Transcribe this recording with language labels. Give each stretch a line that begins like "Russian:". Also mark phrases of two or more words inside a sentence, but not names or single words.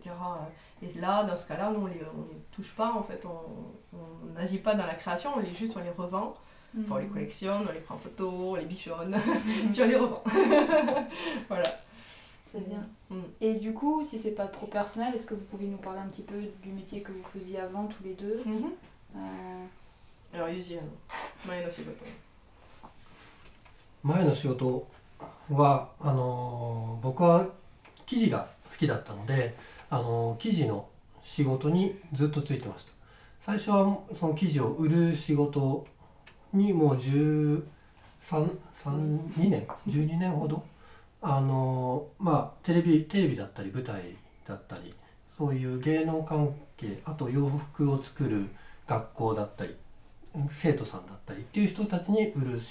French: Et là, dans ce cas là, nous on les touche pas, en fait, on n'agit pas dans la création, on les revend. Enfin, on les collectionne, on les prend en photo, on les bichonne, puis on les revend. Voilà. C'est bien. Et du coup, si c'est pas trop personnel, est-ce que vous pouvez nous parler un petit peu du métier que vous faisiez avant tous les deux? Alors Yuji,
Japanese: 前の仕事。前の仕事は僕は生地が好きだったので生地の仕事にずっとついてました。最初はその生地を売る仕事にもう12年ほどテレビだったり舞台だったりそういう芸能関係、あと洋服を作る学校だったり生徒さんだったりっていう人たちに売る仕